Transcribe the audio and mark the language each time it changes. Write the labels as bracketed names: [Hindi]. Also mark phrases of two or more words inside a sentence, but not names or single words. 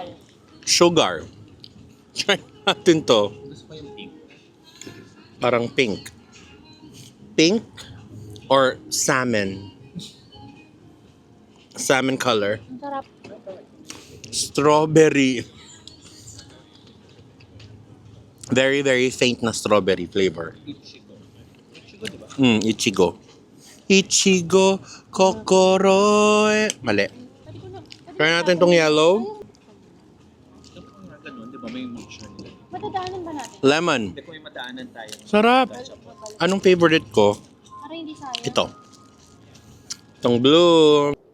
[Filipino] Sugar. Try natin to. Parang pink. [English] Pink or salmon? Salmon color. [Filipino] Ang sarap. [English] Strawberry. Very, very faint na strawberry flavor. [Japanese] Ichigo. 苺心. [Filipino] Mali. Try natin tong yellow. Matadaanan ba natin? [English] Lemon. [Filipino] Kung may madaanan tayo. Sarap. Anong favorite ko? Para hindi sayang. Ito. Itong blue.